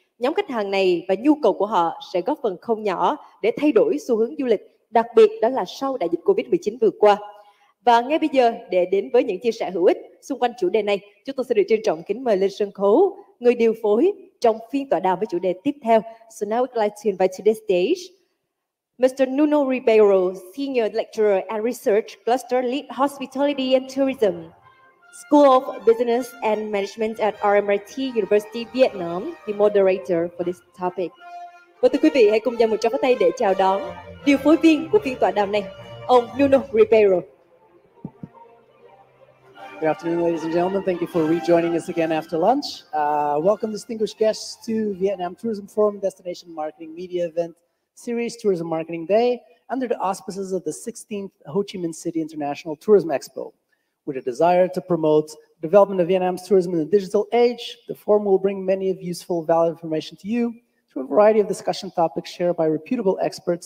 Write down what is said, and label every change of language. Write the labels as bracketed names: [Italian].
[Vietnamese] Nhóm khách hàng này và nhu cầu của họ sẽ góp phần không nhỏ để thay đổi xu hướng du lịch, đặc biệt đó là sau đại dịch Covid-19 vừa qua. Và ngay bây giờ, để đến với những chia sẻ hữu ích xung quanh chủ đề này, chúng tôi sẽ được trân trọng kính mời lên sân khấu người điều phối trong phiên tọa đàm với chủ đề tiếp theo. [English] So now we'd like to invite to the stage Mr. Nuno Ribeiro, Senior Lecturer and Research Cluster Lead Hospitality and Tourism, School of Business and Management at RMIT University, Vietnam, the moderator for this topic. [Vietnamese] Và thưa quý vị, hãy cùng dành một tràng pháo tay để chào đón điều phối viên của phiên tọa đàm này, ông Nuno Ribeiro. [English] Good afternoon, ladies and gentlemen. Thank you for rejoining us again after lunch. Welcome, distinguished guests, to Vietnam Tourism Forum Destination Marketing Media Event Series Tourism Marketing Day under the auspices of the 16th Ho Chi Minh City International Tourism Expo. With a desire to promote development of Vietnam's tourism in the digital age, the forum will bring many of useful, valid information to you through a variety of discussion topics shared by reputable experts.